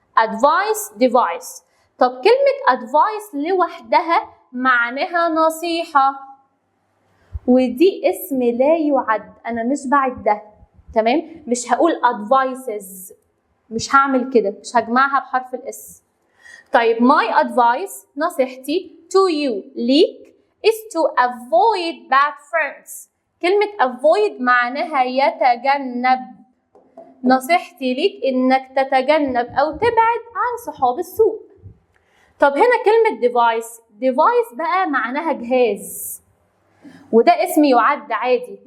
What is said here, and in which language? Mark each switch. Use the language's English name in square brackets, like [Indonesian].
[English] advice device. [Arabic] طب كلمة advice لوحدها معناها نصيحة ودي اسم لا يعد، أنا مش بعدها تمام. مش هقول advices، مش هعمل كده، مش هجمعها بحرف الاس. [English] طيب my advice نصيحتي to you ليك is to avoid bad friends. [Arabic] كلمة avoid معناها يتجنب. نصيحتي ليك انك تتجنب او تبعد عن صحاب السوء. طب هنا كلمة device بقى معناها جهاز وده اسم يعد عادي.